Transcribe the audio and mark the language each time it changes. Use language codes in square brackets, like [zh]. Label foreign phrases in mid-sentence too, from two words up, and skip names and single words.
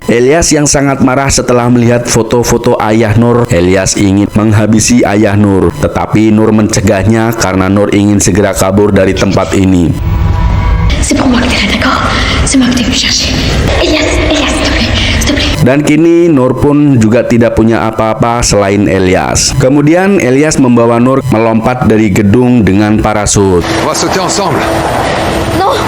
[id] Elias yang sangat marah setelah melihat foto-foto ayah Nur. Elias ingin menghabisi ayah Nur, tetapi Nur mencegahnya karena Nur ingin segera kabur dari tempat ini. [fr] C'est pour moi que t'es là, d'accord? C'est moi que t'es venu chercher. Elias, s'il te plaît, s'il te plaît. [id] Dan kini Nur pun juga tidak punya apa-apa selain Elias. Kemudian Elias membawa Nur melompat dari gedung dengan parasut. [fr] On va sauter ensemble. Non!